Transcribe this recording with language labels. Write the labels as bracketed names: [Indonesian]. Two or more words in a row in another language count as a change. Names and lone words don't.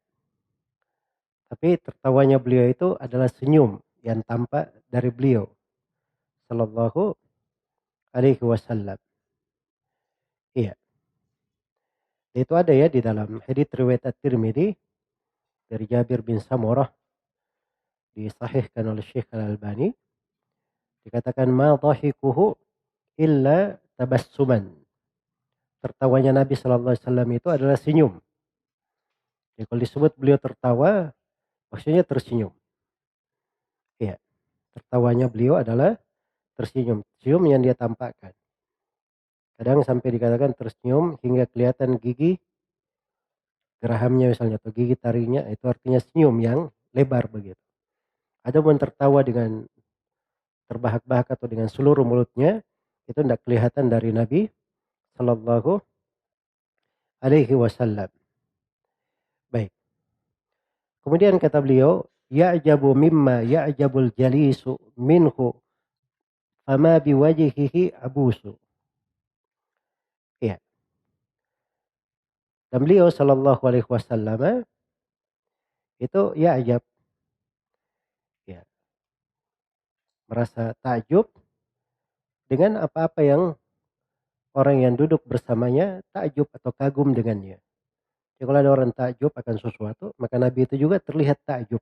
[Indonesian] Tapi tertawanya beliau itu adalah senyum yang tampak dari beliau [Arabic] صلى الله عليه وسلم. [Indonesian] Iya. Itu ada ya di dalam hadits riwayat At-Tirmidzi dari Jabir bin Samurah, disahihkan oleh Syekh Al-Albani. Dikatakan [Arabic] ما ضحكه إلا تبسما. [Indonesian] Tertawanya Nabi [Arabic] صلى الله عليه وسلم [Indonesian] itu adalah senyum. Ya, kalau disebut beliau tertawa, maksudnya tersenyum. Iya. Tertawanya beliau adalah tersenyum. Senyum yang dia tampakkan. Kadang sampai dikatakan tersenyum hingga kelihatan gigi gerahamnya misalnya atau gigi taringnya, itu artinya senyum yang lebar begitu. Ada pun tertawa dengan terbahak-bahak atau dengan seluruh mulutnya, itu tidak kelihatan dari Nabi [Arabic] صلى الله عليه وسلم. [Indonesian] Baik. Kemudian kata beliau, [Arabic] يعجب مما يعجب الجليس منه فما بوجهه عبوس. [Indonesian] Ya. Dan beliau [Arabic] صلى الله عليه وسلم [Indonesian] itu ya'jab, ya, merasa takjub dengan apa-apa yang orang yang duduk bersamanya takjub atau kagum dengannya. Jadi kalau ada orang takjub akan sesuatu, maka Nabi itu juga terlihat takjub.